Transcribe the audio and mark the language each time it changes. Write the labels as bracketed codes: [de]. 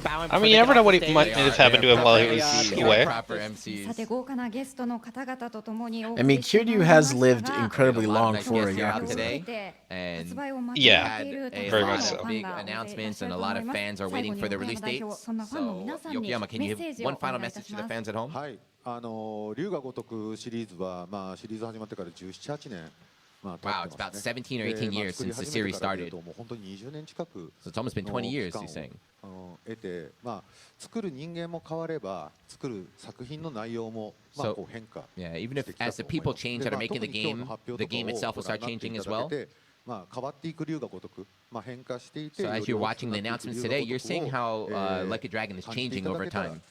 [en] I mean, you never know what he might have happened to him while he was away. [ja] さて豪華なゲストの方々と共に [en] I mean, Kiryu has lived incredibly long for a Yakuza. And yeah, very much so. Big announcements, and a lot of fans are waiting for the release dates. So, Yokoyama, can you give one final message to the fans at home? [ja] はい、龍が如くシリーズはまあシリーズ始まってから17、18年。 [en] Wow, it's about 17 or 18 years since the series started. So it's almost been 20 years, he's saying. [ja] 得て、まあ作る人間も変われば作る作品の内容もまあこう変化。 [en] Yeah, even if as the people change that are making the game itself will start changing as well. [ja] まあ変わっていく龍が如く、まあ変化していて。 [en] So as you're watching the announcements today, you're seeing how Like a Dragon is changing over time.